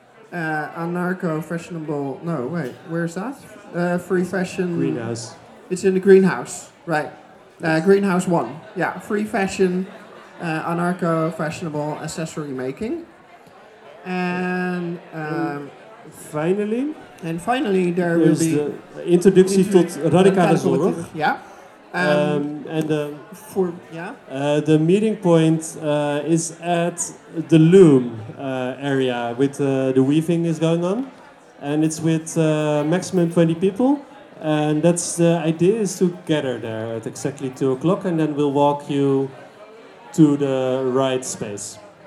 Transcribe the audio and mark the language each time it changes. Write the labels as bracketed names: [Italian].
[English] Free fashion. Greenhouse. It's in the greenhouse, right. Greenhouse one. Yeah, free fashion, anarcho fashionable accessory making. And finally, there will be. [Dutch] Introductie tot radicale zorg. [English] Yeah. The meeting point is at the loom area with the weaving is going on, and it's with maximum 20 people, and that's the idea is to gather there at exactly 2 o'clock, and then we'll walk you to the right space.